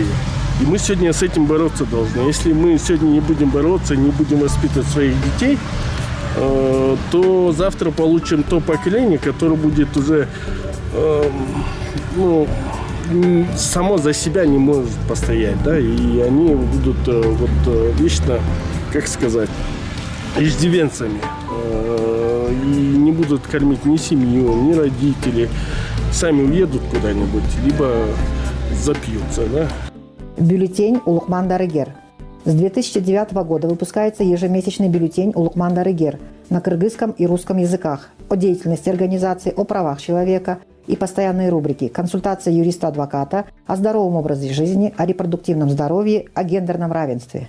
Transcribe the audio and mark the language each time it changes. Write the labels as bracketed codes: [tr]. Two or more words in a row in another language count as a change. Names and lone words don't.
[ru] И мы сегодня с этим бороться должны. Если мы сегодня не будем бороться, не будем воспитывать своих детей, то завтра получим то поколение, которое будет уже само за себя не может постоять. Да? И они будут вечно, как сказать, иждивенцами. И не будут кормить ни семью, ни родителей. Сами уедут куда-нибудь, либо запьются. Да? Бюллетень «Улукман Дарыгер». С 2009 года выпускается ежемесячный бюллетень «Улукман Дарыгер» на кыргызском и русском языках о деятельности организации, о правах человека и постоянные рубрики «Консультация юриста-адвоката», о здоровом образе жизни, о репродуктивном здоровье, о гендерном равенстве.